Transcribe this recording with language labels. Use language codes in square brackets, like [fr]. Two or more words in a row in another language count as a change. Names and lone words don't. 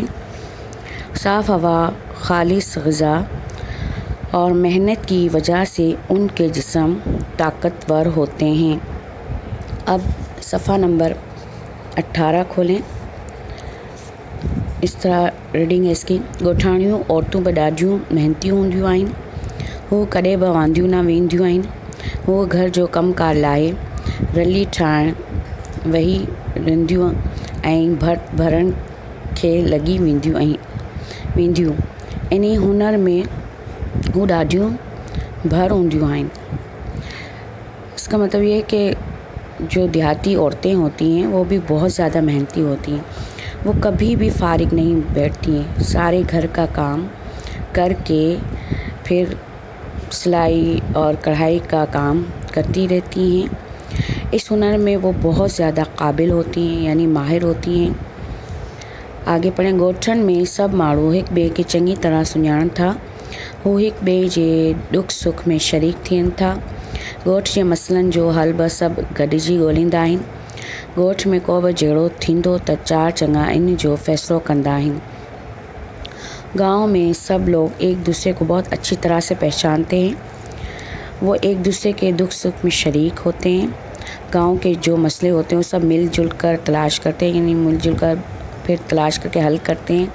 [ur] صاف ہوا، خالص غذا اور محنت کی وجہ سے ان کے جسم طاقتور ہوتے ہیں. اب صفحہ نمبر 18 کھولیں. اس طرح ریڈنگ ہے اس کی. [sd] ॻोठाणियूं औरतूं बि ॾाढियूं मेहनती हूंदियूं आहिनि। हू कॾहिं बि वांदियूं न वेंदियूं आहिनि। हू घर जो कमकार लाइ रली ठाहिण वेही रहंदियूं ऐं भरण खे लॻी वेंदियूं। इन हुनर में हू ॾाढियूं भर हूंदियूं आहिनि। [ur] اس کا مطلب یہ ہے کہ جو دیہاتی عورتیں ہوتی ہیں وہ بھی بہت زیادہ محنتی ہوتی ہیں. وہ کبھی بھی فارغ نہیں بیٹھتی ہیں، سارے گھر کا کام کر کے پھر سلائی اور کڑھائی کا کام کرتی رہتی ہیں. اس ہنر میں وہ بہت زیادہ قابل ہوتی ہیں، یعنی ماہر ہوتی ہیں. آگے پڑھیں. [sd] ॻोठनि में सभु माण्हू हिक ॿिए खे चङी तरह सुञाणनि था। हू हिक ॿिए जे दुख सुख में शरीक थियनि था। ॻोठ जे मसइलनि जो हल बि सभु गॾिजी ॻोल्हींदा आहिनि। ॻोठ में को बि झगड़ो थींदो त चार चङा इन जो फ़ैसिलो कंदा आहिनि। [ur] گاؤں میں سب لوگ ایک دوسرے کو بہت اچھی طرح سے پہچانتے ہیں. وہ ایک دوسرے کے دکھ سکھ میں شریک ہوتے ہیں. گاؤں کے جو مسئلے ہوتے ہیں وہ سب ملجل کر تلاش کرتے ہیں، یعنی ملجل کر پھر تلاش کر کے حل کرتے ہیں.